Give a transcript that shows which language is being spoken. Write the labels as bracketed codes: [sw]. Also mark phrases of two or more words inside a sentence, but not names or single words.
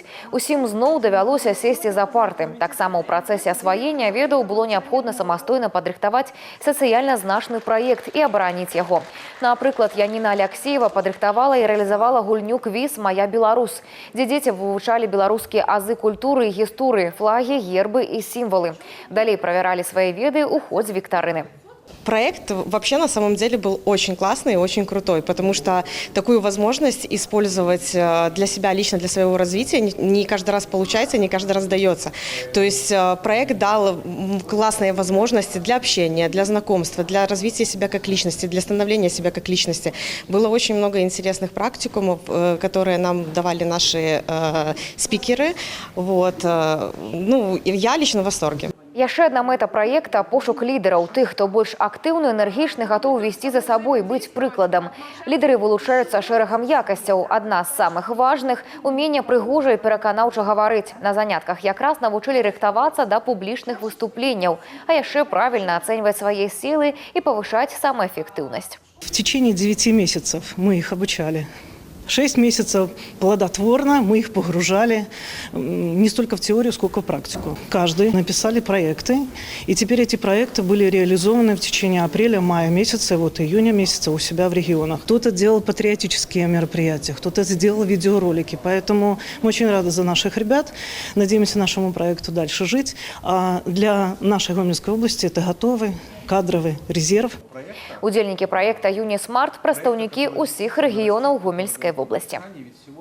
[be] Усім зноў давялося сесці за парты. Таксама ў працэсе асваення ведаў было неабходна самастойна падрыхтаваць сацыяльна значны праект і абараніць яго. Напрыклад, Яніна Аляксеева падрыхтавала і рэалізавала гульню «Квіз «Моя Беларусь», дзе дзеці вывучалі беларускія азы культуры і гісторыі, флагі, гербы і сімвалы. Далей правяралі свае веды ў ходзе віктарыны. [ru] Проект вообще на самом деле был очень классный и очень крутой, потому что такую возможность использовать для себя, лично для своего развития не каждый раз получается, не каждый раз дается. То есть проект дал классные возможности для общения, для знакомства, для развития себя как личности, для становления себя как личности. Было очень много интересных практикумов, которые нам давали наши спикеры. Вот. Ну, я лично в восторге. [be] Яшчэ адна мэта праекта – пошук лідараў, тых, хто больш актыўны, энергічны, гатоў весці за сабой, быць прыкладам. Лідары вылучаюцца шэрагам якасцяў. Адна з самых важных – умение прыгожа і пераканаўча гаварыць. На занятках якраз навучылі рыхтавацца да публічных выступленняў, а яшчэ правільна ацэньваць свае сілы і павышаць самаэфектыўнасць. [ru] В течение 9 месяцев мы их обучали. 6 месяцев плодотворно мы их погружали не столько в теорию, сколько в практику. Каждый написали проекты, и теперь эти проекты были реализованы в течение апреля-мая месяца, вот июня месяца у себя в регионах. Кто-то делал патриотические мероприятия, кто-то сделал видеоролики, поэтому мы очень рады за наших ребят, надеемся нашему проекту дальше жить. А для нашей Гомельской области это готовый кадровый резерв. [be] Удзельнікі праекта «Юнісмарт» – прадстаўнікі ўсіх рэгіёнаў Гомельскай вобласці.